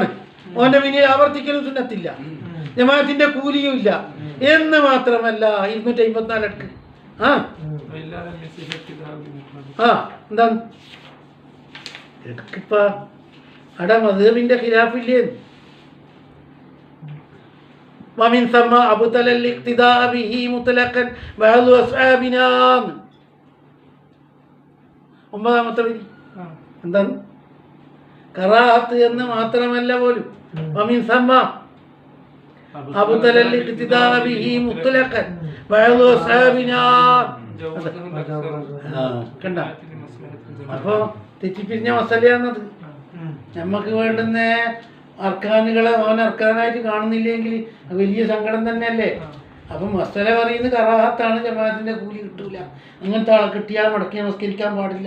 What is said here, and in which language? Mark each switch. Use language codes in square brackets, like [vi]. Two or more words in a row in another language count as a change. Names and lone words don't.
[ml] ഓന്റെ പിന്നിൽ ആവർത്തിക്കലും സുന്നത്തില്ല, ജമാഅത്തിന്റെ കൂലിയും ഇല്ല എന്ന് മാത്രമല്ല 254 എടുക്ക്. എന്താണ് എടുക്കിപ്പ അട മദ്ഹബിന്റെ ഖിലാഫില്ലേ? [ar] ومن ثم أبطل الاقتداء به مطلقا بعض أصحابنا. [ml] ഒമ്പതാമത്തെ വരി എന്താണ്? കറാഹത്ത് എന്ന് മാത്രമല്ല പോലും [ar] ومن ثم أبطل الاقتداء به مطلقا بعض أصحابنا. [ml] കണ്ട, അപ്പോ തെറ്റിപ്പിരിഞ്ഞ മസലയാണത്. നമ്മക്ക് വേണ്ടുന്ന അർക്കാനുകളെ അവൻ അർക്കാനായിട്ട് കാണുന്നില്ലെങ്കിൽ വലിയ സങ്കടം തന്നെയല്ലേ. അപ്പം മസല പറയുന്നത് കറാഹത്താണ്, ജമാഅത്തിന്റെ കൂലി കിട്ടൂല, അങ്ങനത്തെ ആളെ കിട്ടിയാൽ മടക്കി നമസ്കരിക്കാൻ പാടില്ല.